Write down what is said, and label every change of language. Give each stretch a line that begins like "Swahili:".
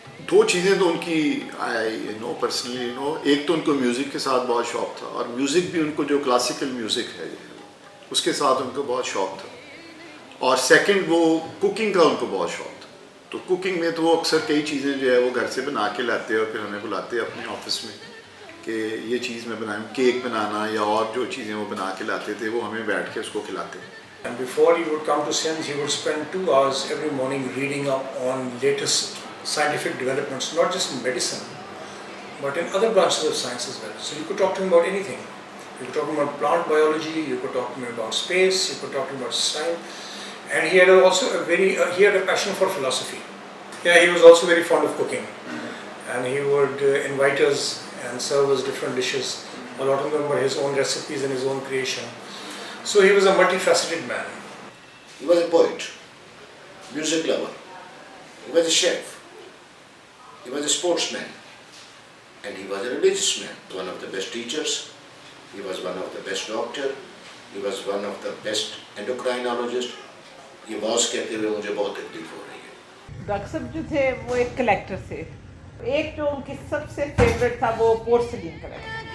Urdu: دو چیزیں تو ان کی پرسنلی ایک تو ان کو میوزک کے ساتھ بہت شوق تھا, اور میوزک بھی ان کو جو کلاسیکل میوزک ہے اس کے ساتھ ان کو بہت شوق تھا, اور سیکنڈ وہ کوکنگ کا ان کو بہت شوق تھا. تو کوکنگ میں تو وہ اکثر کئی چیزیں جو ہے وہ گھر سے بنا کے لاتے اور پھر ہمیں بلاتے اپنے آفس میں کہ یہ چیز میں بنائیں, کیک بنانا یا اور جو چیزیں وہ بنا کے لاتے تھے وہ ہمیں بیٹھ کے اس کو کھلاتے.
English: And before he would come to SIMS, he would spend 2 hours every morning reading up on latest scientific developments, not just in medicine, but in other branches of science as well. So you could talk to him about anything. You could talk to him about plant biology, you could talk to him about space, you could talk to him about science. And he had also he had a passion for philosophy. Yeah, he was also very fond of cooking. And he would invite us and serve us different dishes. A lot of them were his own recipes and his own creation. So he was a multifaceted man. He was a poet, music lover, he was a chef, he was a sportsman, and he was a religious man. One of the best teachers, he was one of the best doctor, he was one of the best endocrinologist.
Urdu: یہ باس کہتے ہوئے مجھے بہت تکلیف ہو رہی ہے. Doctor صاحب جو تھے وہ ایک کلیکٹر تھے. ایک جو ان کی سب سے فیوریٹ تھا وہ پورسلین کلیکٹر.